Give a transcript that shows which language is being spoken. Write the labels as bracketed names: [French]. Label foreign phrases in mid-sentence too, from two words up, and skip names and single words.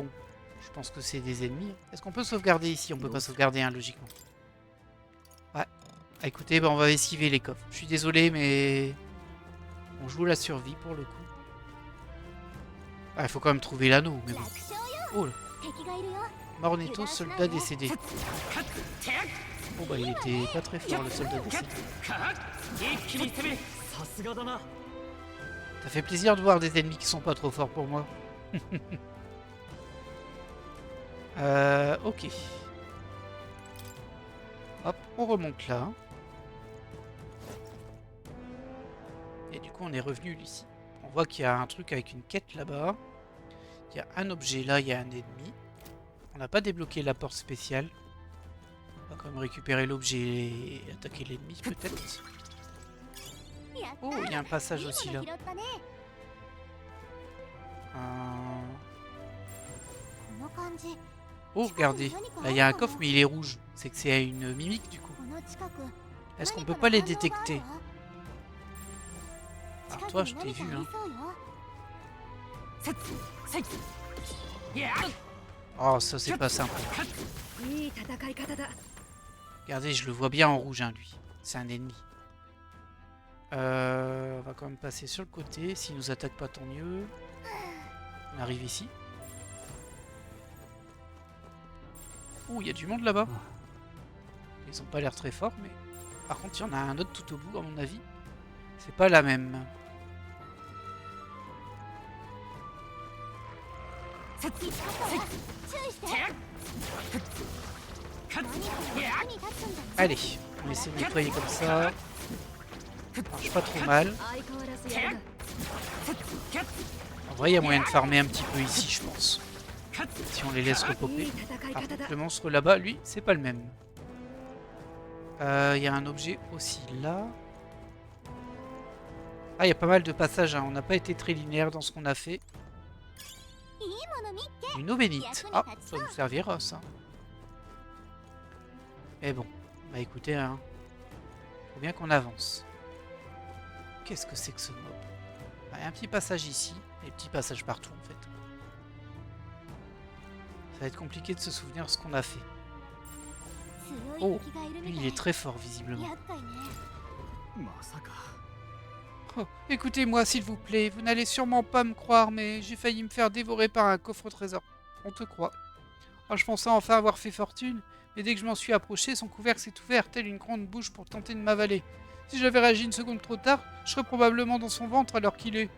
[French] Je pense que c'est des ennemis. Est-ce qu'on peut sauvegarder ici? On peut pas sauvegarder, hein, logiquement. Ouais. Ah, écoutez, bah, on va esquiver les coffres. Je suis désolé, mais... On joue la survie, pour le coup. Ah, il faut quand même trouver l'anneau, mais bon. Oh là. [Japanese] 敵がいるよ [French] Mornetto, soldat décédé. Bon bah il était pas très fort le soldat décédé. [Japanese] 一気に攻め。さすがだな。 [French] Ça fait plaisir de voir des ennemis qui sont pas trop forts pour moi. Ok. Hop, on remonte là. Et du coup on est revenu ici. On voit qu'il y a un truc avec une quête là-bas. Il y a un objet là, il y a un ennemi. On n'a pas débloqué la porte spéciale. On va quand même récupérer l'objet et attaquer l'ennemi peut-être. Oh, il y a un passage aussi là. [Japanese] 拾ったね この感じ [French] Oh, regardez. Là, il y a un coffre, mais il est rouge. C'est que c'est une mimique du coup. [Japanese] この近く [French] Est-ce qu'on [Japanese] 何 [French] peut [Japanese] か [French] pas [Japanese] の [French] les [Japanese] 反応がある [French] détecter? [Japanese] わ [French] Alors [Japanese] 近く [French] toi, [Japanese] に [French] je t'ai [Japanese] 何か [French] vu, [Japanese] あり [French] hein. [Japanese] そうよ [French] Oh, ça, c'est pas simple. [Japanese] いい戦い方だ [French] Regardez, je le vois bien en rouge, hein, lui. C'est un ennemi. On va quand même passer sur le côté. S'il nous attaque pas, tant mieux. On arrive ici. Oh, il y a du monde là-bas. Ils ont pas l'air très forts, mais... Par contre, il y en a un autre tout au bout, à mon avis. C'est pas la même. [Japanese] 注意して何かの役に立つんだ [French] Allez, on essaie de nettoyer comme ça. Ça marche pas trop mal. [Japanese] 相変わらずやるな [French] En vrai, il y a moyen de farmer un petit peu ici, je pense. Si on les laisse [Japanese] い [French] repoper. [Japanese] い戦い [French] Par [Japanese] 方 [French] contre, [Japanese] だ [French] le monstre là-bas, lui, c'est pas le même. Il y a un objet aussi là. Ah, il y a pas mal de passages, hein. On n'a pas été très linéaire dans ce qu'on a fait. [Japanese] いいもの見っけ [French] Une eau bénite. Ah, ça va nous servir, ça. Mais bon, bah écoutez, hein. Faut bien qu'on avance. Qu'est-ce que c'est que ce mob? Il y a un petit passage ici, et des petits passages partout, en fait. Ça va être compliqué de se souvenir ce qu'on a fait. [Japanese] 強い敵がいる [French] Lui, [Japanese] み [French] il [Japanese] たい [French] est très fort, visiblement. [Japanese] 厄介ねまさか [French] Oh, écoutez-moi, s'il vous plaît. Vous n'allez sûrement pas me croire, mais j'ai failli me faire dévorer par un coffre au trésor. On te croit. Oh, je pensais enfin avoir fait fortune, mais dès que je m'en suis approché, son couvercle s'est ouvert, telle une grande bouche pour tenter de m'avaler. Si j'avais réagi une seconde trop tard, je serais probablement dans son ventre alors qu'il est.